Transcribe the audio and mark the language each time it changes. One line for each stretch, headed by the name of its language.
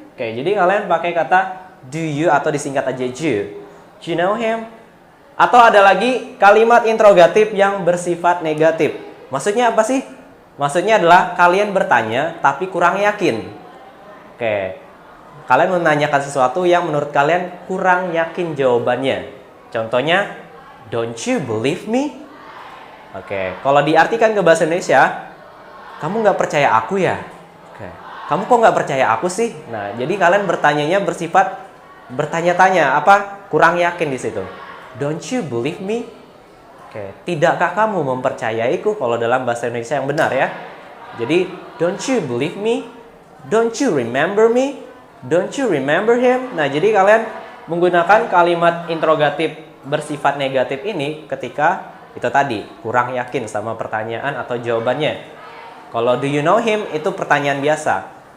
Indonesian: Oke, jadi kalian pakai kata do you atau disingkat aja do.
English: Do you know him?
Indonesian: Atau ada lagi kalimat interrogatif yang bersifat negatif. Maksudnya apa sih? Maksudnya adalah kalian bertanya tapi kurang yakin. Oke. Kalian menanyakan sesuatu yang menurut kalian kurang yakin jawabannya. Contohnya,
English: don't you believe me?
Indonesian: Oke, kalau diartikan ke bahasa Indonesia, kamu nggak percaya aku ya? Oke, kamu kok nggak percaya aku sih? Nah, jadi kalian bertanyanya bersifat bertanya-tanya, apa? Kurang yakin di situ.
English: Don't you believe me?
Indonesian: Oke, tidakkah kamu mempercayaiku kalau dalam bahasa Indonesia yang benar ya? Jadi,
English: don't you believe me? Don't you remember me? Don't you remember him?
Indonesian: Nah, jadi kalian menggunakan kalimat interrogatif bersifat negatif ini ketika itu tadi kurang yakin sama pertanyaan atau jawabannya. Kalau
English: do you know him
Indonesian: itu pertanyaan biasa.